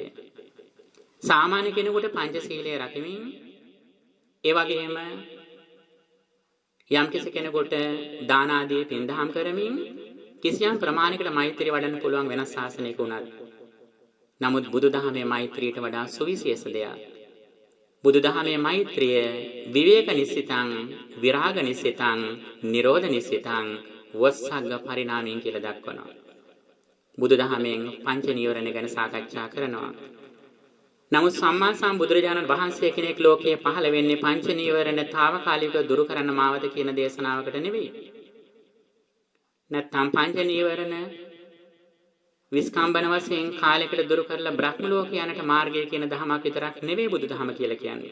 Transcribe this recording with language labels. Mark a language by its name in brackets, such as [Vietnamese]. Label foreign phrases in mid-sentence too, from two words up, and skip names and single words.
[Sinhala] සාමාන්‍ය කෙනෙකුට පංචශීලයේ රැකීමෙන් ඒ වගේම යම් කෙනෙකුට දාන ආදී පින්දහම් කරමින් කිසියම් ප්‍රමාණයකට මෛත්‍රිය වඩන්න පුළුවන් වෙනස් ශාසනයක උනත්. නමුත් බුදුදහමේ මෛත්‍රියට වඩා සුවිශේෂ දෙයක්. බුදුදහමේ මෛත්‍රිය [Pali] විවේක නිස්සිතං, විරාග නිස්සිතං, නිරෝධ නිස්සිතං, වස්සග්ග [Sinhala] පරිණාමයෙන් කියලා දක්වනවා. බුදුදහමෙන් පංච නීවරණ ගැන සාකච්ඡා කරනවා. නමුත් සම්මා සම්බුදුරජාණන් වහන්සේ කෙනෙක් ලෝකයේ පහළ වෙන්නේ පංච නීවරණ తాවකාලිකව දුරු කරන්න මාවත කියන දේශනාවකට නෙවෙයි. නැත්නම් පංච නීවරණ විස්කම්බන වශයෙන් කාලයකට දුරු කරලා බ්‍රහ්ම ලෝක යනට මාර්ගය කියන ධමයක් විතරක් නෙවෙයි බුදුදහම කියලා කියන්නේ.